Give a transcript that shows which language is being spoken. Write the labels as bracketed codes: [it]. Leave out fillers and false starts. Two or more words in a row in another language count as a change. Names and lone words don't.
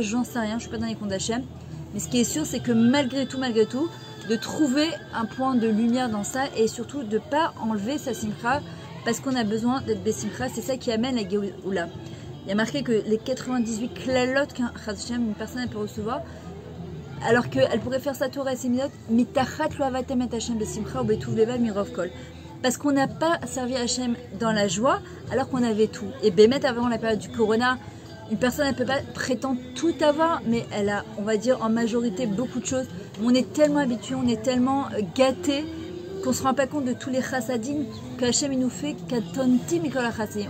[fr] J'en sais rien, je suis pas dans les comptes d'Hachem. Mais ce qui est sûr, c'est que malgré tout, de trouver un point de lumière dans ça, et surtout de ne pas enlever sa simcha, parce qu'on a besoin d'être besimcha. C'est ça qui amène la Géoula. Il y a marqué que les 98 klalot qu'un une personne peut recevoir, alors qu'elle pourrait faire sa Torah et ses minutes, [he] מתחת לא עבדתם את השם בשמחה ו בטוב לבב מרב כל. [fr] Parce qu'on n'a pas servi Hachem dans la joie, alors qu'on avait tout. Et Bémet, avant la période du Corona, une personne, elle ne peut pas prétendre tout avoir, mais elle a, on va dire, en majorité beaucoup de choses. On est tellement habitué, on est tellement gâté qu'on ne se rend pas compte de tous les chassadim que Hachem il nous fait, qu'atontim et chassadim.